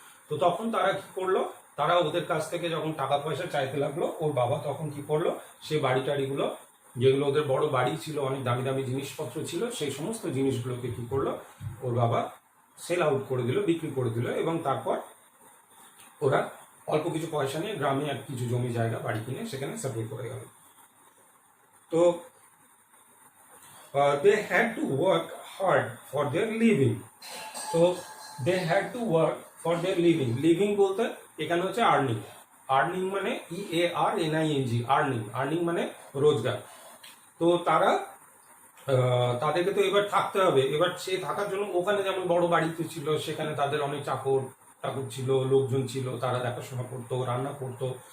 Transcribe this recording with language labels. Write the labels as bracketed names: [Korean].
[Bangla] তো তখন তারা কি করলো, তারা ওদের কাছ থেকে যখন টাকা পয়সা চাইতে লাগলো, ওর বাবা তখন কি করলো, সেই বাড়ি টাড়িগুলো, যেগুলো ওদের বড় বাড়ি ছিল, অনেক দামি দামি জিনিসপত্র ছিল, সেই সমস্ত জিনিসগুলোকে কি করলো, ওর বাবা সেল আউট করে দিল, বিক্রি করে দিল, এবং তারপর ওরা অল্প কিছু পয়সা নিয়ে গ্রামে আর কিছু জমি জায়গা বাড়ি কিনে সেখানে সেটেল করে গেল। [English] তো they had to work hard for their living. তো they had to work for their living. [Bangla] living বলতে এখানে হচ্ছে আর্নিং। আর্নিং মানে EARNING, আর্নিং, আর্নিং মানে রোজগার। তো তারা তাদেরকে তো এবার থাকতে হবে, এবার সে থাকার জন্য ওখানে যেমন বড় বাড়িতে ছিল, সেখানে তাদের অনেক চাকর টাকর ছিল, লোকজন ছিল, তারা দেখাশোনা করতো, রান্না করতো।